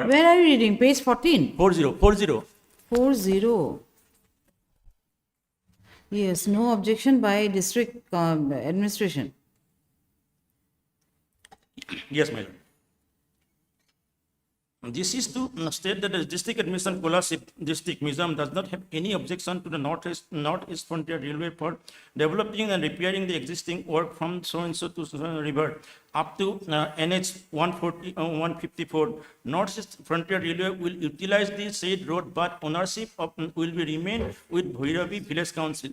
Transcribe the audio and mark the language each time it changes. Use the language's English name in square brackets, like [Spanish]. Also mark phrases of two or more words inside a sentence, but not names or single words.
[English] Where are you reading? Page 14? 40. Yes, no objection by district administration. Yes, my lord. This is to state that the district administration scholarship district Mizoram does not have any objection to the northeast frontier railway for developing and repairing the existing work from so and so to river up to NH 154. Northeast frontier railway will utilize the said road, but ownership will be remain with Bhairavi Village Council.